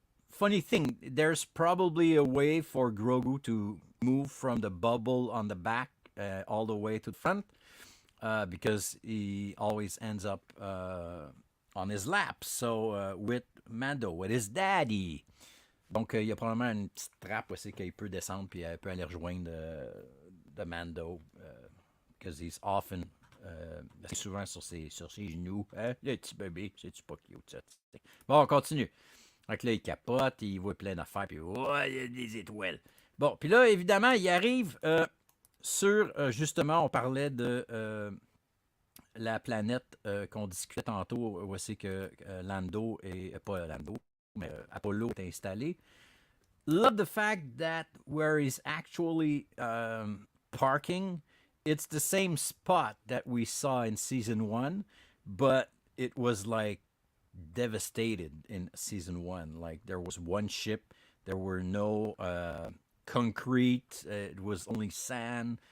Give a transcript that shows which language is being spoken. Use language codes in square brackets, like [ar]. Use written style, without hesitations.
[en] Funny thing, there's probably a way for Grogu to move from the bubble on the back all the way to the front because he always ends up on his lap. So with Mando, with his daddy. [fr] Donc, il y a probablement une petite trappe aussi qu'il peut descendre puis il peut aller rejoindre de Mando [en] because he's often [fr] assez souvent sur ses genoux. Hein? Le petit bébé, c'est-tu pas cute ça? Bon, on continue. Donc là, il capote, il voit plein d'affaires, puis oh, il y a des étoiles. Bon, puis là, évidemment, il arrive sur, justement, on parlait de la planète qu'on discutait tantôt, où c'est que Lando, et pas Lando, mais Apollo est installé. [en] Love the fact that where he's actually parking, it's the same spot that we saw in season 1, but it was like devastated in season 1. Like there was one ship, there were no concrete, it was only sand.